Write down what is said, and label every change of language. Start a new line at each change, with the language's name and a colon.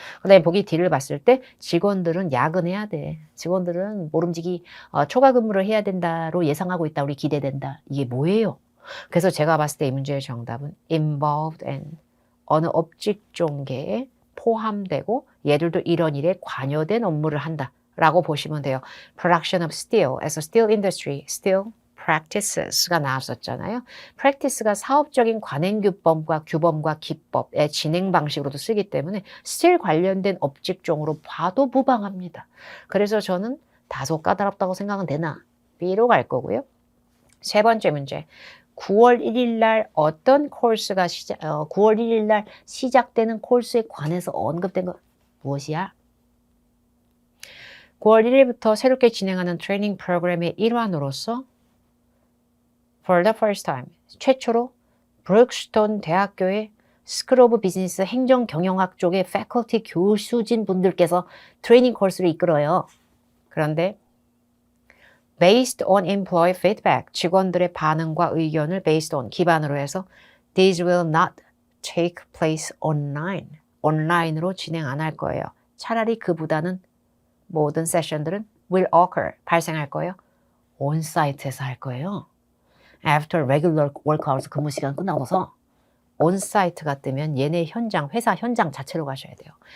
Korean: 그 다음에 보기 D를 봤을 때 직원들은 야근해야 돼. 직원들은 모름지기 초과 근무를 해야 된다로 예상하고 있다. 우리 기대된다. 이게 뭐예요? 그래서 제가 봤을 때 이 문제의 정답은 involved in 어느 업직종계에 포함되고 얘들도 이런 일에 관여된 업무를 한다라고 보시면 돼요.
English: Production of steel에서 steel industry, steel practices가
Korean: 나왔었잖아요. practice가 사업적인 관행규범과 규범과 기법의 진행 방식으로도 쓰기 때문에 스틸 관련된 업직종으로 봐도 무방합니다. 그래서 저는 다소 까다롭다고 생각은 되나 B로 갈 거고요. 세 번째 문제. 9월 1일 날 어떤 코र्스가 9월 1일 날 시작되는 코र्스에 관해서 언급된 것 무엇이야? 9월 1일부터 새롭게 진행하는 트레이닝 프로그램의 일환으로서
English: For the first time,
Korean: 최초로 브룩스톤 대학교의 스쿨 오브 비즈니스 행정경영학 쪽의 패컬티 교수진 분들께서 트레이닝 코र्스를 이끌어요. 그런데
English: based on employee feedback,
Korean: 직원들의 반응과 의견을
English: based on,
Korean: 기반으로 해서
English: These will not take place online.
Korean: 온라인으로 진행 안 할 거예요. 차라리 그보다는 모든 세션들은
English: will occur,
Korean: 발생할 거예요. 온사이트에서 할 거예요.
English: After regular work hours,
Korean: 근무 시간 끝나고서 온사이트가 뜨면 얘네 현장, 회사 현장 자체로 가셔야 돼요.